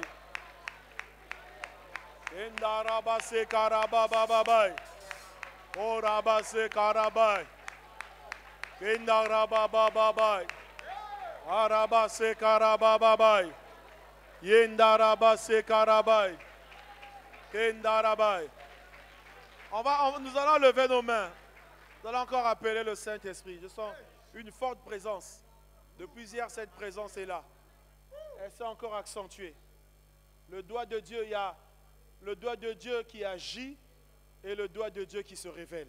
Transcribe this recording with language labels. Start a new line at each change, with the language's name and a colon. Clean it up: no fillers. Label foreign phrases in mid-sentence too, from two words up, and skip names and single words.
French: Indarabase Karabababai. Korabase karabai. Kendarabababai. Arabase karababai. Yendarabase karabai. Kendarabai. Nous allons lever nos mains. Nous allons encore appeler le Saint-Esprit. Je sens une forte présence. Depuis hier, cette présence est là. Elle s'est encore accentuée. Le doigt de Dieu, il y a le doigt de Dieu qui agit et le doigt de Dieu qui se révèle.